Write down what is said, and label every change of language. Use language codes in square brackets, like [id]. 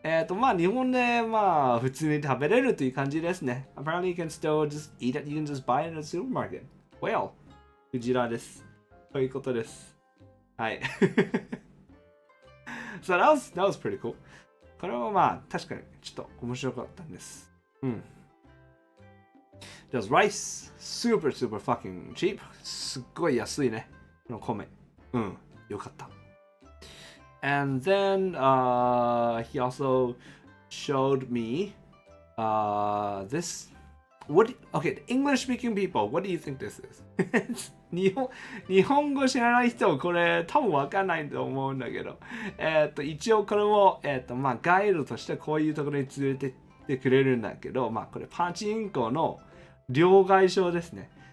[ja] まあ日本でまあ普通に食べれるという感じですね。 [en] Apparently you can still just eat it, you can just buy it in a supermarket. [ja] Whale. クジラです。ということです。はい。 [en] So that was pretty cool. [ja] これはまあ確かにちょっと面白かったんです。 [en] There's rice. Super fucking cheap. [ja] すっごい安いね。この米。よかった。 [en] And then he also showed me this. Okay, English speaking people, what do you think this is? [ja] 日本語知らない人これ多分わかんないと思うんだけど、一応これも、まあガイドとしてこういうところに連れてってくれるんだけど、まあこれパチンコの両替所ですね。